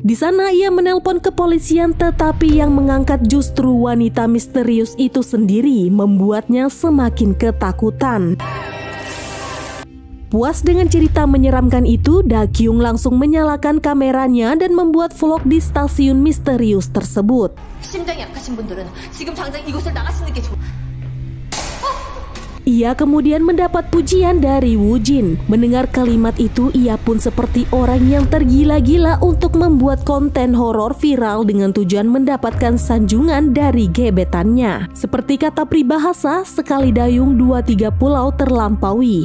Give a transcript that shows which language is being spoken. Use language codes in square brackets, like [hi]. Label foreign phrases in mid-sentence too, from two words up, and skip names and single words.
[id] Di sana ia menelpon kepolisian, tetapi yang mengangkat justru wanita misterius itu sendiri, membuatnya semakin ketakutan. Puas dengan cerita menyeramkan itu, Dakyung langsung menyalakan kameranya dan membuat vlog di stasiun misterius tersebut. [ko] 심장이 약하신 분들은 지금 당장 이곳을 나가시는 게 좋아. [id] Ia kemudian mendapat pujian dari Woojin. Mendengar kalimat itu, ia pun seperti orang yang tergila-gila untuk membuat konten horor viral dengan tujuan mendapatkan sanjungan dari gebetannya. Seperti kata peribahasa, sekali dayung 2-3 pulau terlampaui.